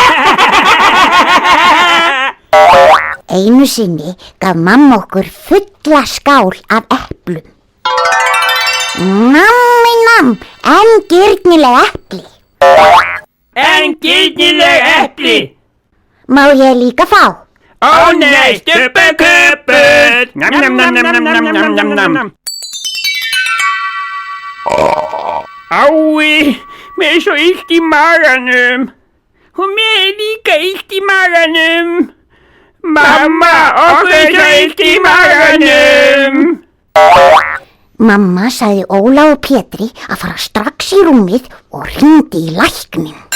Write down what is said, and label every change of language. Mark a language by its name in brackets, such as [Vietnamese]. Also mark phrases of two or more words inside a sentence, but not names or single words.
[Icelandic] Einu sinni gaf mamma okkur fulla skál af eplum. Nammi namm, en gyrnileg epli. En gyrnileg epli. Má ég líka fá? Ó nei, stubbukubbur. Nam nam nam nam nam nam nam nam nam nam. Ái, mér er svo illt í maganum. Og mér er líka illt í maganum. Mamma, okkur er svo illt í maganum. Mamma sagði Óla og Pétri að fara strax í rúmið og hringdi í læknin.